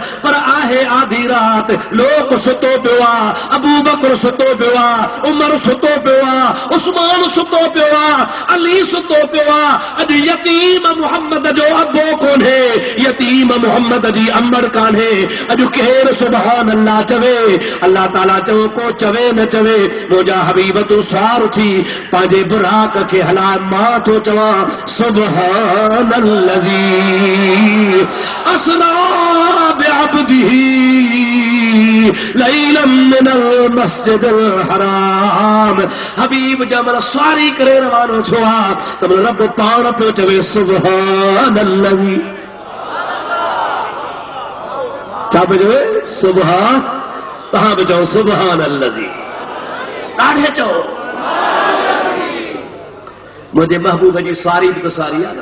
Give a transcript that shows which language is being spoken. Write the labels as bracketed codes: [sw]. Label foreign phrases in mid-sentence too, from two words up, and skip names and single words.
[sd] पर आहे आधी रात, लोक सुतो पियो आ, अबू बकर सुतो पियो आ, उमर सुतो पियो आ, उस्मान सुतो पियो आ, अली सुतो पियो आ। अॼु यतीम मुहम्मद जो अबो कोन्हे, यतीम मुहम्मद जी अमर कान्हे। अॼु केरु [ar] سبحان الله [sd] चवे? अल्लाह ताला चयो को चवे न चवे, मुंहिंजा हबीब तूं सार थी पंहिंजे बुराक खे हलाए। مان ٿو چوان [ar] سبحان الذي أسرى بعبده ليلا من المسجد الحرام. [sd] हबीब जब सवारी करे रवानो थियो आहे त रब पाण पियो चवे [ar] سبحان الذي. [sd] छा पियो चवे? सुभान। तव्हां बि चओ [ar] سبحان الذي, [sd] ॾाढे चओ। मुंहिंजे महबूब जी सवारी बि त सवारी आहे न।